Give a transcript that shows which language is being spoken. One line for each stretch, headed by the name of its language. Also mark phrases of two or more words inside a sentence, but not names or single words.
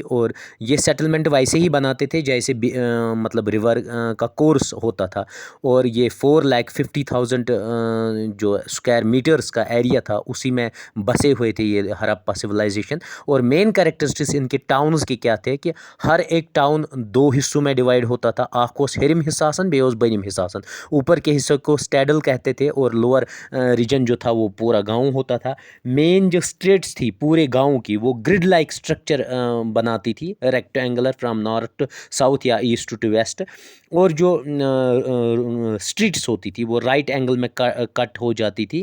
Hindi: और ये सेटलमेंट वैसे ही बनाते थे जैसे मतलब रिवर का कोर्स होता था। और ये 4,50,000 जो
English: square meters
Hindi: का एरिया था उसी में बसे हुए थे ये हड़प्पा सिविलाइजेशन। और
English: main characteristics
Hindi: इनके टाउन्स के क्या थे कि हर एक टाउन दो हिस्सों में डिवाइड होता था।
Kashmiri: आख ओस हेरिम हिस्सासन बेओस बनिम हिस्सासन।
Hindi: ऊपर के हिस्से को स्टैडल कहते थे और
English: lower region
Hindi: जो था वो पूरा गांव होता था। मेन जो स्ट्रेट्स थी पूरे गांव की वो
English: grid like structure
Hindi: बनाती थी,
English: rectangular from north to south
Hindi: या
English: east to west.
Hindi: और जो स्ट्रीट्स होती थी वो
English: right angle
Hindi: में कट हो जाती थी।